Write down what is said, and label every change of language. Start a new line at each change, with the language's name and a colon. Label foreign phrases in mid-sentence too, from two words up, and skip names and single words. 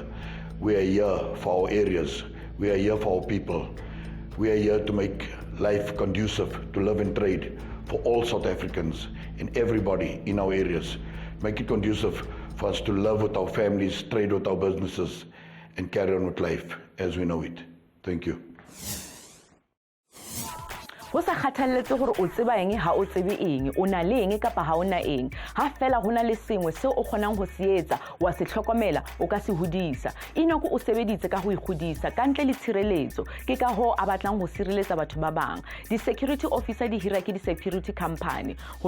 English: We are here for our areas. We are here for our people. We are here to make life conducive to live and trade for all South Africans and everybody in our areas. Make it conducive for us to live with our families, trade with our businesses, and carry on with life as we know it. Thank you.
Southern Sotho: Ho sa kgathaletse gore o tseba eng ha o tsebe eng o na le eng kapa ha o na eng ha fela hona le sengwe se o kgonang go se etsa wa se tlhokomela o ka se hodisa Enoch o sebeditse ka go igodisa ka ntle le tshireletso ke ka ho a batlang go sireletsa batho ba bang di
English: security officer
Southern Sotho: di hira ke di
English: security company
Southern Sotho: go